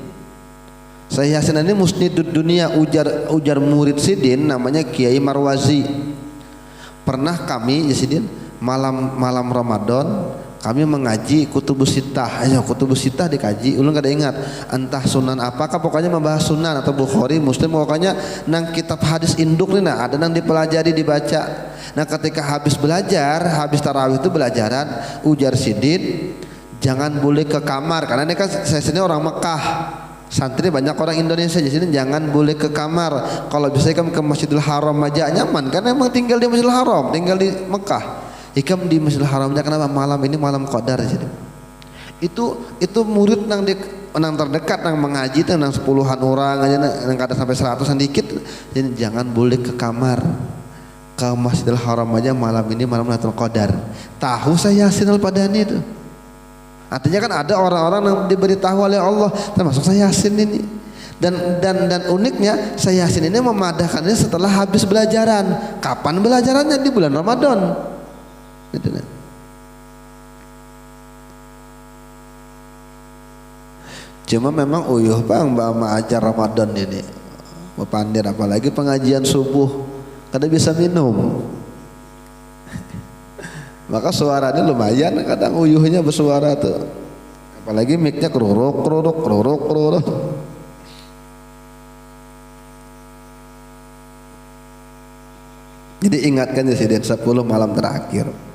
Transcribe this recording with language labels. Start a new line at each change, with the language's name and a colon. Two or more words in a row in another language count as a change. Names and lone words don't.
Indonesian: Syekh Yasin ini
Arabic: مسند الدنيا,
Indonesian: ujar murid Sidin namanya Kiai Marwazi. Pernah kami ya Sidin malam Ramadan kami mengaji Kutubus Sittah.
Banjar: Ayo Kutubus Sittah dikaji, ulun kada ingat entah sunan apakah, pokoknya membahas sunan atau Bukhari, Muslim, pokoknya nang kitab hadis induk nih nah, ada nang dipelajari dibaca.
Indonesian: Nah ketika habis belajar, habis tarawih itu belajaran, ujar Sidin jangan boleh ke kamar, karena ini kan saya sini orang Mekah, santri banyak orang Indonesia di sini, jangan boleh ke kamar. Kalau bisa kan ke Masjidil Haram aja nyaman, karena emang tinggal di Masjidil Haram, tinggal di Mekah.
Banjar: Ikam di Masjidil Haramnya kenapa malam ini malam qadar jadi. Itu murid nang terdekat nang mengaji itu nang 10-an orang aja nang kada sampai 100-an dikit.
Indonesian: Jadi jangan boleh ke kamar. Ke Masjidil Haram aja malam ini malam Lailatul Qadar. Tahu saya Yasin Al-Padani itu. Artinya kan ada orang-orang yang diberitahu oleh Allah, termasuk saya Yasin ini. Dan uniknya saya Yasin ini memadahkannya setelah habis belajaran. Kapan belajarannya? Di bulan Ramadan. Gitu.
Banjar: Cuma memang uyuh bang mbak ajar Ramadan ini pandir, apalagi pengajian subuh kada bisa minum. Maka suaranya lumayan, kadang uyuhnya bersuara tuh, apalagi mic-nya keruruk.
Indonesian: Jadi ingatkan Presiden 10 malam terakhir.